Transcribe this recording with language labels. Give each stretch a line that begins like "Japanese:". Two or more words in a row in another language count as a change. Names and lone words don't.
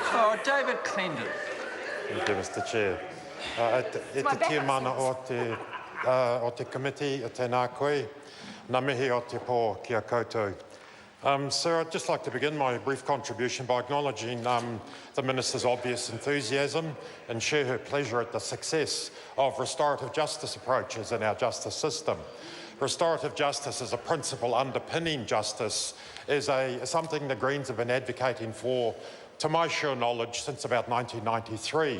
English: David Clendon. Thank you, Mr Chair.
Māori: E te tia mana o te committee, tēnā koe, ngā mihi o te pō kia koutou.
English: Sir, I'd just like to begin my brief contribution by acknowledging the Minister's obvious enthusiasm and share her pleasure at the success of restorative justice approaches in our justice system. Restorative justice as a principle underpinning justice is something the Greens have been advocating for, to my sure knowledge, since about 1993.